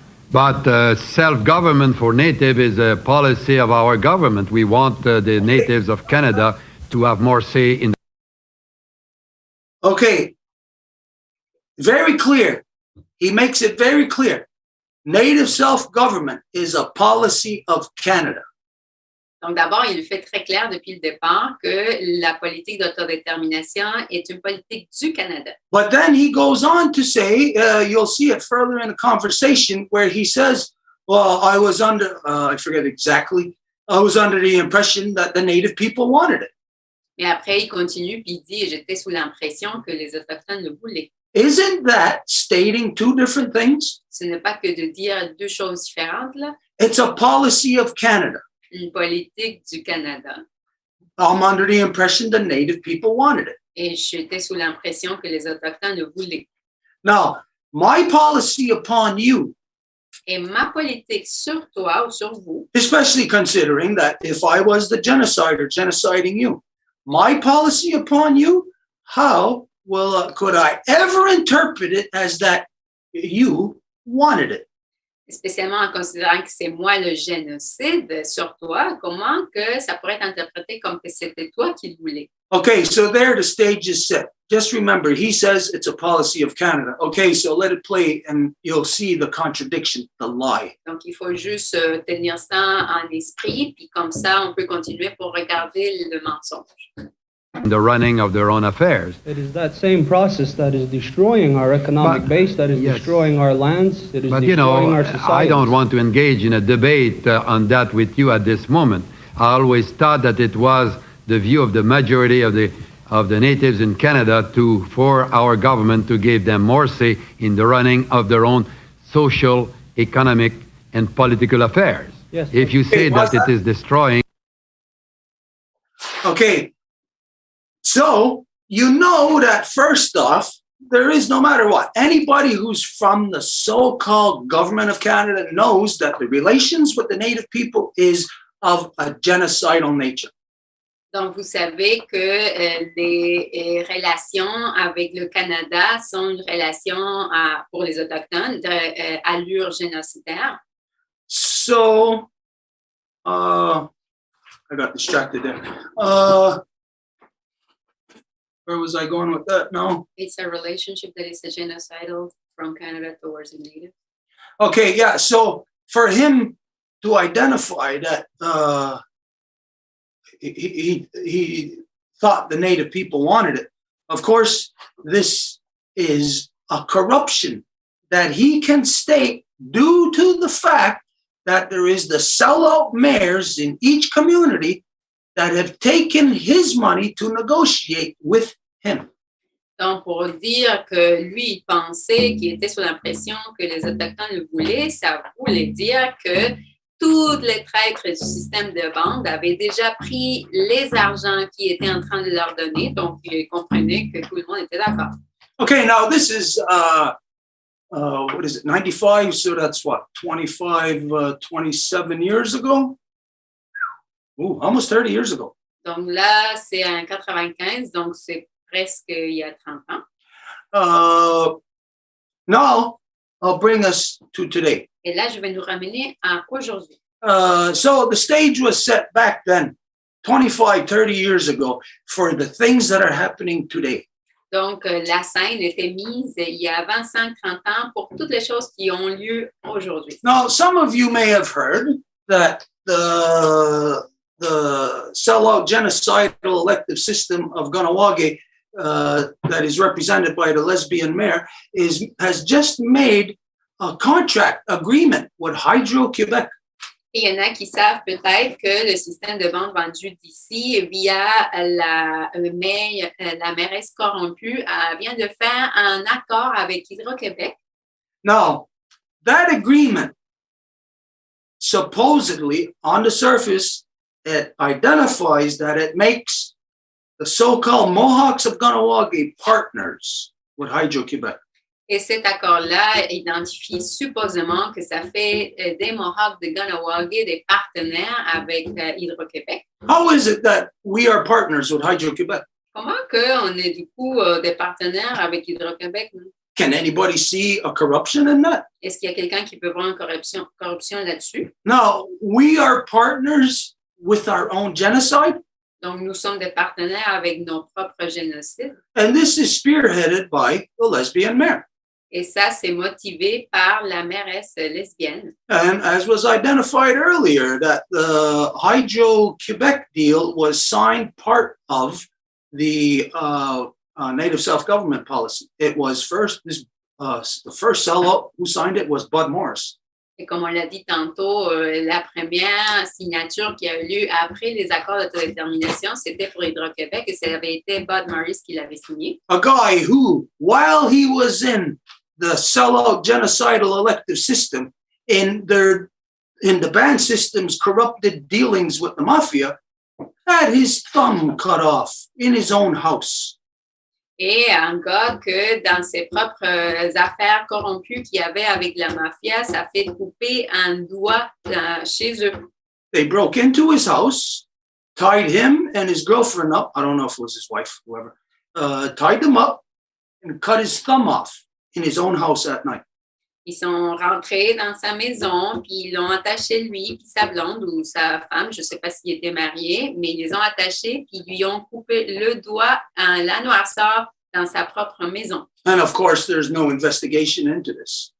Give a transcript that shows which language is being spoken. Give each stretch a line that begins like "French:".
English: But self-government for Native is a policy of our government. We want the natives of Canada to have more say in. Okay, very clear. He makes it very clear. Native self-government is a policy of Canada.
French: Donc, d'abord, il fait très clair depuis le départ que la politique d'autodétermination est une politique du Canada.
English: But then he goes on to say, you'll see it further in the conversation where he says, well, I was under, I forget exactly, I was under the impression that the Native people wanted it.
French: Mais après, il continue puis il dit, j'étais sous l'impression que les Autochtones le voulaient.
English: Isn't that stating two different things?
French: Ce n'est pas que de dire deux choses différentes, là.
English: It's a policy of Canada.
French: Une politique du Canada.
English: I'm under the impression the Native people wanted it.
French: Et j'étais sous l'impression que les Autochtones le voulaient.
English: Now, my policy upon you,
French: et ma politique sur toi ou sur vous,
English: especially considering that if I was the genocider genociding you, my policy upon you, how could I ever interpret it as that you wanted it?
French: Spécialement en considérant que c'est moi le génocide sur toi, comment que ça pourrait être interprété comme que c'était toi qui le voulais?
English: Okay, so there the stage is set. just remember, he says it's a policy of Canada. Okay, so let it play and you'll see the contradiction, the lie.
French: Donc, il faut juste tenir ça en esprit, puis comme ça, on peut continuer pour regarder le mensonge.
English: The running of their own affairs. It is that same process that is destroying our economic base, that is yes. destroying our lands, it is But destroying our society. I don't want to engage in a debate on that with you at this moment. I always thought that it was the view of the majority of the natives in Canada for our government to give them more say in the running of their own social, economic, and political affairs. Yes, if you say that it is destroying. Okay. So, you know that first off, there is no matter what, anybody who's from the so-called government of Canada knows that the relations with the Native people is of a genocidal nature. Donc, vous savez que les relations avec le Canada sont une relation pour les Autochtones d'allure génocidaire. So, I got distracted there. Where was I going with that? No. It's a relationship that is genocidal from Canada towards the native. Okay, yeah. So for him to identify that he thought the Native people wanted it. Of course, this is a corruption that he can state due to the fact that there is the sellout mayors in each community that have taken his money to negotiate with him.
French: Donc, pour dire que lui, il pensait qu'il était sous l'impression que les Autochtones le voulaient, ça voulait dire que tous les traîtres du système de bande avaient déjà pris les argents qu'ils étaient en train de leur donner. Donc, il comprenait que tout le monde était d'accord.
English: Okay, now this is, what is it, 95? So that's what, 27 years ago? Ooh, almost 30 years ago.
French: Donc là, c'est en 95, donc c'est presque il y a 30 ans.
English: Now, I'll bring us to today.
French: Et là, je vais nous ramener à aujourd'hui.
English: So the stage was set back then, 25, 30 years ago, for the things that are happening today.
French: Donc, la scène était mise il y a 25-30 ans pour toutes les choses qui ont lieu aujourd'hui.
English: Now, some of you may have heard that the sellout genocidal elective system of Kahnawà that is represented by the lesbian mayor has just made a contract agreement with Hydro-Québec.
French: Et il y en a qui savent peut-être que le système de vente vendu d'ici via la mairesse corrompue vient de faire un accord avec Hydro-Québec.
English: Now, that agreement supposedly on the surface it identifies that it makes the so-called Mohawks of Kahnawà partners with Hydro-Québec.
French: Et cet accord-là identifie supposément que ça fait des Mohawks de Kahnawà des partenaires avec Hydro-Québec.
English: How is it that we are partners with Hydro-Québec?
French: Comment qu'on est du coup des partenaires avec Hydro-Québec?
English: Can anybody see a corruption in that?
French: Est-ce qu'il y a quelqu'un qui peut voir une corruption là-dessus?
English: No, we are partners with our own genocide.
French: Donc, nous sommes des partenaires avec nos propres génocides.
English: And this is spearheaded by the lesbian mayor.
French: Et ça, c'est motivé par la mairesse lesbienne.
English: And as was identified earlier, that the Hydro-Québec deal was signed part of the Native self-government policy. It was the first sellout who signed it was Bud Morris.
French: Et comme on l'a dit tantôt, la première signature qui a eu lieu après les accords d'autodétermination, c'était pour Hydro-Québec et ça avait été Bud Morris qui l'avait signé.
English: A guy who, while he was in the sellout genocidal elective system, in the band system's corrupted dealings with the mafia, had his thumb cut off in his own house.
French: Et un gars que dans ses propres affaires corrompues qu'il y avait avec la mafia, ça fait couper un doigt chez eux.
English: They broke into his house, tied him and his girlfriend up. I don't know if it was his wife, whoever. Tied them up and cut his thumb off in his own house at night.
French: Ils sont rentrés dans sa maison, puis ils l'ont attaché lui, puis sa blonde ou sa femme, je ne sais pas s'il était marié, mais ils les ont attachés, puis ils lui ont coupé le doigt, la noirceur, dans sa propre maison.
English: And of course, there's no investigation into this